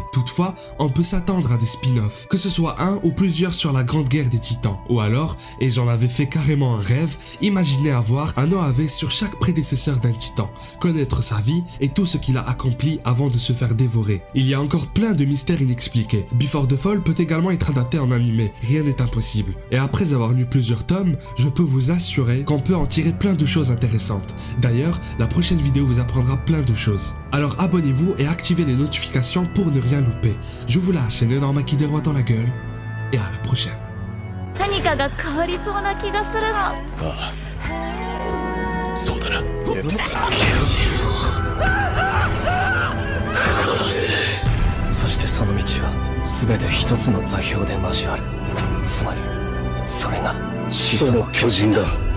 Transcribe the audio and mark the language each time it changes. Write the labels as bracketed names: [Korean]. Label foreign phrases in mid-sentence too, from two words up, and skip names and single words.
[French] Toutefois, on peut s'attendre à des spin-offs, que ce soit un ou plusieurs sur la Grande Guerre des Titans. Ou alors, et j'en avais fait carrément un rêve, imaginez avoir un OAV sur chaque prédécesseur d'un titan, connaître sa vie et tout ce qu'il a accompli avant de se faire dévorer. Il y a encore plein de mystères inexpliqués. Before the Fall peut également être adapté en animé, rien n'est impossible. Et après avoir lu plusieurs tomes, je peux vous assurer qu'on peut en tirer plein de choses intéressantes. D'ailleurs, la prochaine vidéo vous apprendra plein de choses. Alors abonnez-vous et activez les notifications pour ne rien louper. Je vous lâche un énorme qui des rois dans la gueule et à la prochaine. [Japanese] 何かが変わりそうな気がするの。ああそうだなそしてその道は全て一つの座標で交わる。つまりそれが始祖の巨人だ。